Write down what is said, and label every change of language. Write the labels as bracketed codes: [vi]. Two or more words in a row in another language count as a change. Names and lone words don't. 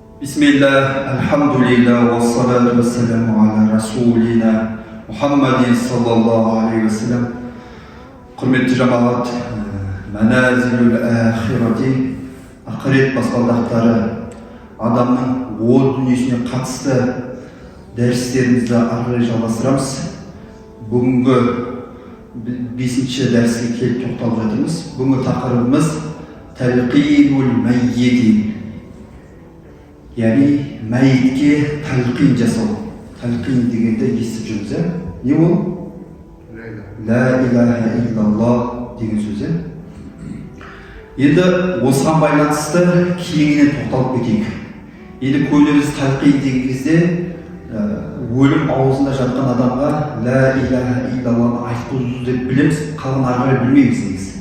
[ar] بسم الله، الحمد لله، والصلاة والسلام على رسولنا محمد صلى الله عليه وسلم. [kk] Құрметті жамағат, [ar] منازل الآخرة, [kk] ақырет баспалдақтары, адамның ол дүниесіне қатысты дәрістерімізді ары жалғастырамыз. Бүгінгі 5-ші дәріске келіп тоқталып жатырмыз. Бүгінгі тақырыбымыз [ar] تلقين الميت, [kk] яғни мәйітке талқин жасау. Талқин дегенде естіп жүрміз, не ол? [ar] لا إله إلا الله [kk] деген сөзі. Енді осыған байланысты кеңінен тоқталып кетейік. Енді көбіміз талқин деген кезде өлім аузында жатқан адамға [ar] لا إله إلا الله [kk] айтқызу деп білеміз, қалған ары қарай білмейміз негізі.